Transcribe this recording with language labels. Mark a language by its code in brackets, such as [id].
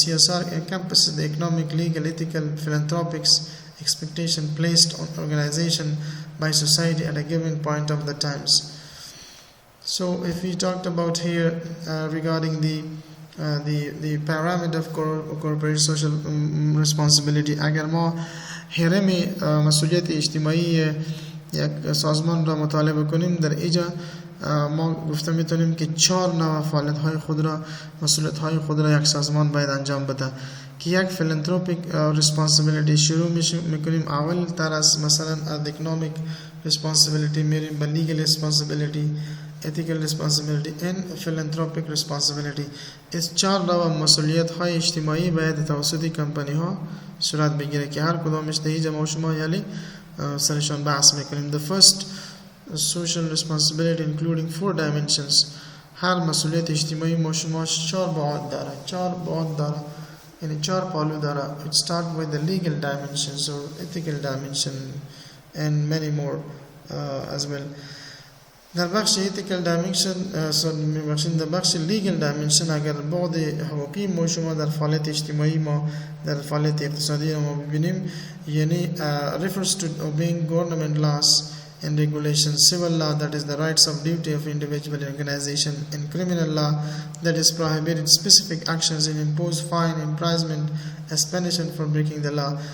[en] CSR encompasses the economic, legal, ethical, philanthropic expectation placed on organization by society at a given point of the times. So if we talked about here regarding the pyramid of corporate social responsibility, [fa] اگر ما هرم مسئولیت اجتماعی یک سازمان را مطالعه کنیم، در اینجا ما گفته میتونیم که 4 نوع فعالیت های خود را مسئولیت های خود را یک سازمان باید انجام بده که یک فیلانتروپیک ریسپانسیبیلیتی شروع میکنیم اول تر از مثلا اکونومیک ریسپانسیبیلیتی میریم به لیگل ریسپانسیبیلیتی، [en] ethical responsibility and philanthropic responsibility. [fa] اس 4 نوع مسئولیت های اجتماعی باید توسط کمپانی ها صورت بگیره که هر کدامش در اینجا ما شما یعنی سرشان بحث میکنیم. [en] The first social responsibility including 4 dimensions. [fa] هر مسئولیت اجتماعی ما شما 4 بعد داره یعنی 4 پالو داره. [en] It start with the legal dimensions or ethical dimension and many more as well. [fa] در بخش ethical dimension در بخش legal dimension اگر بعد حقوقی ما شما در فعالیت اجتماعی ما در فعالیت اقتصادی ما ببینیم یعنی [en] refers to obeying government laws and regulations, civil law that is the rights of duty of individual organization, and criminal law that is prohibited specific actions and impose fine, imprisonment as punishment for breaking the law.